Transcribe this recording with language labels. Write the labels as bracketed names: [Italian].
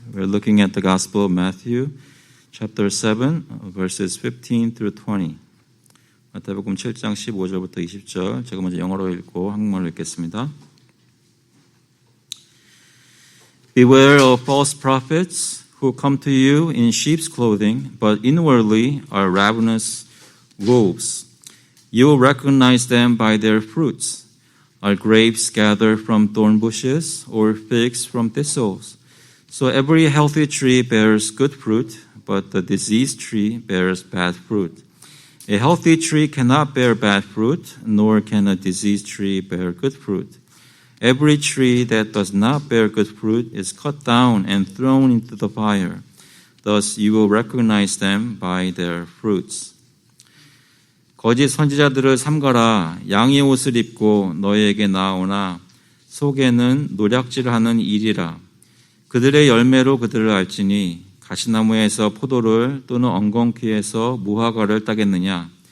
[English] We're looking at the Gospel of Matthew, chapter 7, verses 15 through 20. [Korean] 마태복음 7장 15절부터 20절. 제가 먼저 영어로 읽고 한국말로 읽겠습니다. [English] Beware of false prophets who come to you in sheep's clothing, but inwardly are ravenous wolves. You will recognize them by their fruits. Are grapes gathered from thorn bushes, or figs from thistles? So every healthy tree bears good fruit, but the diseased tree bears bad fruit. A healthy tree cannot bear bad fruit, nor can a diseased tree bear good fruit. Every tree that does not bear good fruit is cut down and thrown into the fire. Thus you will recognize them by their fruits. [Korean] 거짓 선지자들을 삼가라. 양의 옷을 입고 너희에게 나오나 속에는 노략질하는 일이라. 그들의 열매로 그들을 알지니 가시나무에서 포도를 또는 엉겅퀴에서 무화과를 따겠느냐.